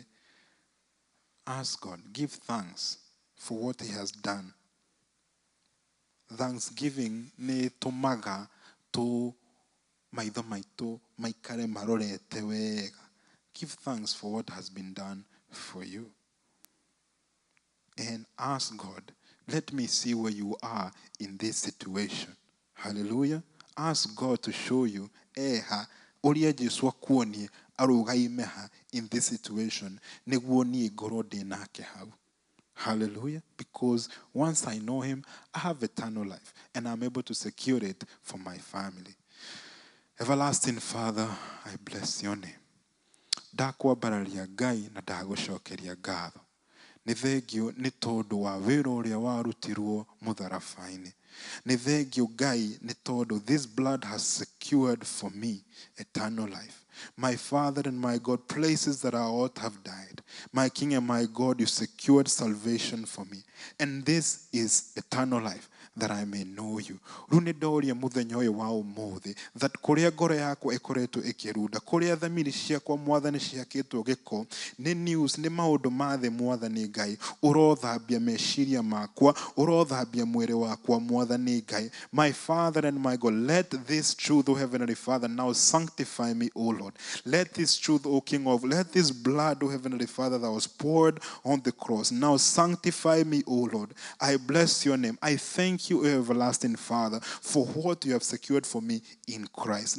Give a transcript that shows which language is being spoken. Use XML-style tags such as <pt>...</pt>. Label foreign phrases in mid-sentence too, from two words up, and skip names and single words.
<en>Ask God, give thanks for what he has done.</en> <ki>Thanksgiving nĩ tũmaga tũ maitho maitũ maikare marorete wega.</ki> <en>Give thanks for what has been done for you. And ask God, let me see where you are in this situation. Hallelujah. Ask God to show you,</en> <ki>ũrĩa Jesũ akuonie arũgaime</ki> <en>in this situation.</en> <ki>Nĩguo niĩ ngorwo ndĩ nake hau.</ki> <en>Hallelujah. Because once I know him, I have eternal life. And I'm able to secure it for my family. Everlasting Father, I bless your name.</en> <ki>Ndakwambararia Ngai na ndagũcokeria ngatho. Nĩ thengio nĩ tondũ wa wĩra ũrĩa warutirwo mũtharabai-inĩ. Nĩ thengio Ngai nĩ tondũ</ki> <en>this blood has secured for me eternal life. My Father and my God, places that I ought have died. My King and my God, you secured salvation for me. And this is eternal life. that I may know you.</en> <ki>Rune doria muthenya uyu wa umuthi, that kuria ngoro yakwa ikoretwo ikirunda, kuria thamiri ciakwa mwathani ciakitwo giko, ni news, ni maundu mathe mwathani Ngai, urothambia meciria makwa, urothambia mwiri wakwa mwathani Ngai.</ki> <en>My Father and my God, let this truth, O Heavenly Father, now sanctify me, O Lord. Let this truth, O King of, let this blood, O Heavenly Father, that was poured on the cross, now sanctify me, O Lord. I bless your name. I thank you, O everlasting Father, for what you have secured for me in Christ.</en>